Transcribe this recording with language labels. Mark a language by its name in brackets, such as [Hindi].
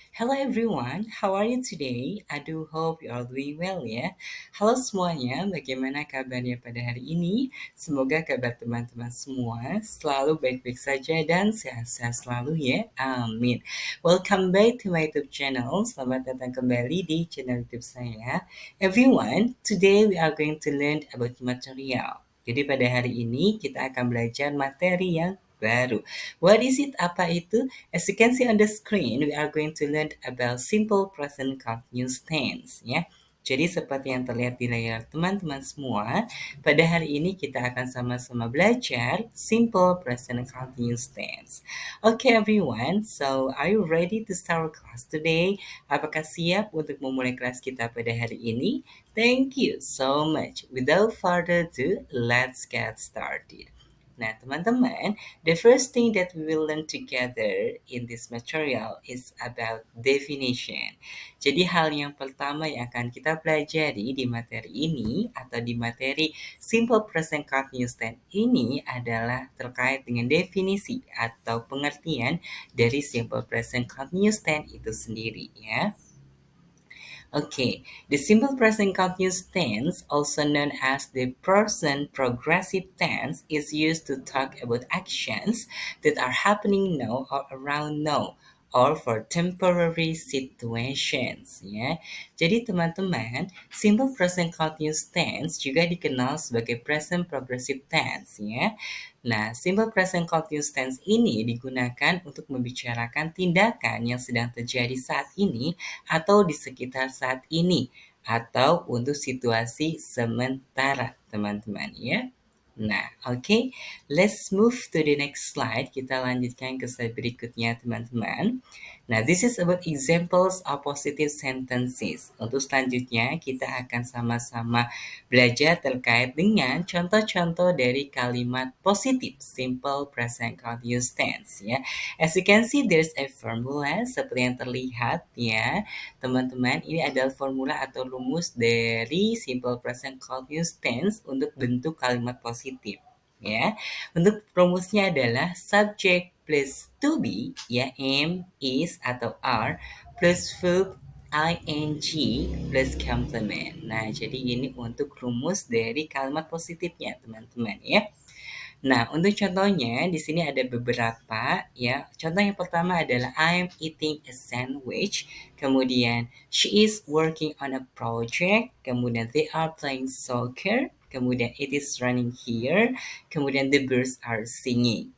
[English] Hello everyone, how are you today? I do hope you are doing well ya. [Indonesian] Halo semuanya, bagaimana kabarnya pada hari ini? Semoga kabar teman-teman semua selalu baik-baik saja dan sehat-sehat selalu ya. Amin. [English] Welcome back to my YouTube channel. [Indonesian] Selamat datang kembali di channel YouTube saya. [English] Everyone, today we are going to learn about material. [Indonesian] Jadi pada hari ini kita akan belajar materi yang baru. [English] What is it? [Indonesian] Apa itu? [English] As you can see on the screen, we are going to learn about simple present continuous tense. [Indonesian] Ya. Jadi seperti yang terlihat di layar teman-teman semua, pada hari ini kita akan sama-sama belajar simple present continuous tense. [English] Okay everyone, so are you ready to start our class today? [Indonesian] Apakah siap untuk memulai kelas kita pada hari ini? [English] Thank you so much. Without further ado, let's get started. [Indonesian] Nah, teman-teman, [English] the first thing that we will learn together in this material is about definition. [Indonesian] Jadi hal yang pertama yang akan kita pelajari di materi ini atau di materi simple present continuous tense ini adalah terkait dengan definisi atau pengertian dari simple present continuous tense itu sendiri ya. [English] Okay, the simple present continuous tense, also known as the present progressive tense, is used to talk about actions that are happening now or around now, or for temporary situations. [Indonesian] Ya, jadi teman-teman, simple present continuous tense juga dikenal sebagai present progressive tense. Ya, nah, simple present continuous tense ini digunakan untuk membicarakan tindakan yang sedang terjadi saat ini atau di sekitar saat ini atau untuk situasi sementara, teman-teman ya. [English] Nah, okay, let's move to the next slide. [Indonesian] Kita lanjutkan ke slide berikutnya, teman-teman. Nah, [English] this is about examples of positive sentences. [Indonesian] Untuk selanjutnya, kita akan sama-sama belajar terkait dengan contoh-contoh dari kalimat positif, simple present continuous tense ya. [English] As you can see, there's a formula [Indonesian] seperti yang terlihat ya. Teman-teman, ini adalah formula atau rumus dari simple present continuous tense untuk bentuk kalimat positif ya. Untuk rumusnya adalah subject plus to be ya, am, is atau are plus verb ing plus complement. Nah, jadi ini untuk rumus dari kalimat positifnya, teman-teman ya. Nah, untuk contohnya di sini ada beberapa ya. Contoh yang pertama adalah [English] I'm eating a sandwich. Kemudian she is working on a project. Kemudian they are playing soccer. Kemudian it is running here. Kemudian the birds are singing.